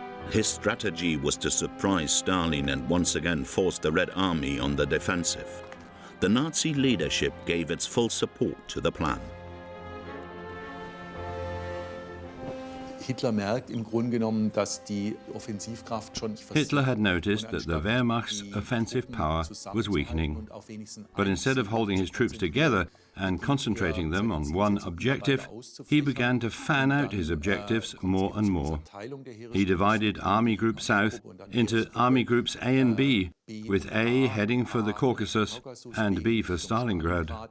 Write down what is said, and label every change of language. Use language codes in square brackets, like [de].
[en] His strategy was to surprise Stalin and once again force the Red Army on the defensive. The Nazi leadership gave its full support to the plan. [de] Hitler merkt im Grunde genommen, dass die Offensivkraft schon [en] Hitler had noticed that the Wehrmacht's offensive power was weakening. But instead of holding his troops together and concentrating them on one objective, he began to fan out his objectives more and more. He divided Army Group South into Army Groups A and B, with A heading for the Caucasus and B for Stalingrad.